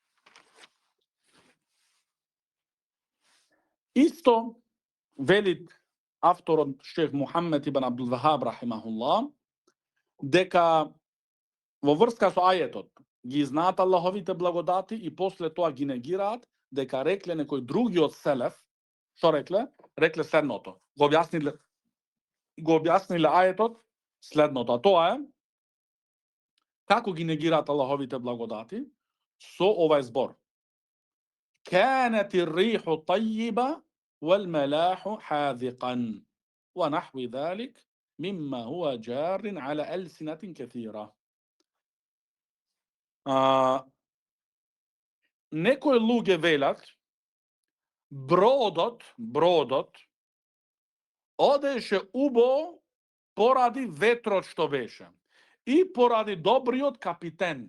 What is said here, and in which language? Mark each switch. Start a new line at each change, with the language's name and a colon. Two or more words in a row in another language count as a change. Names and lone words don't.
Macedonian: Исто велит авторот Шейх Мухаммед ибн Абдул Вахаб рахимахуллах дека во врска со ајетот ги знаат Аллаховите благодати и после тоа ги негираат, дека рекле некој други од селеф, што рекле? Рекле следното. Го објасниле ајетот следното, а тоа е како ги негираат Аллаховите благодати со овај збор.
Arabic: كانت الريح طيبة والملاح حاذقا ونحو ذلك مما هو جار على ألسنة كثيرة.
Macedonian: Некои луѓе велат бродот одеше убо поради ветрот што беше и поради добриот капитен.